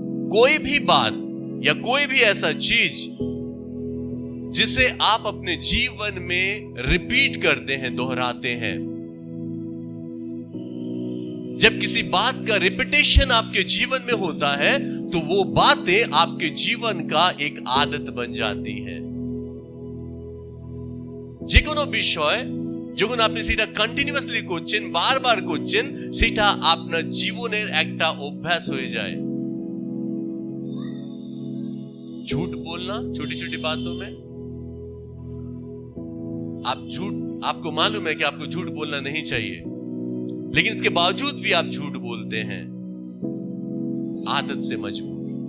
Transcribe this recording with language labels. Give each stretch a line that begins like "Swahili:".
Hindi: कोई भी बात या कोई भी ऐसा चीज जिसे आप अपने जीवन में रिपीट करते हैं, दोहराते हैं, जब किसी बात का रिपीटेशन आपके जीवन में होता है तो वो बातें आपके जीवन का एक आदत बन जाती है।
Bangla: যে কোনো বিষয় যখন আপনি সেটা কন্টিনিউয়াসলি করছেন, বারবার করছেন, সেটা আপনার জীবনের একটা অভ্যাস হয়ে যায়।
Hindi: झूठ बोलना छोटी छोटी बातों में, आपको मालूम है कि आपको झूठ बोलना नहीं चाहिए, लेकिन इसके बावजूद भी आप झूठ बोलते हैं, आदत से मजबूर।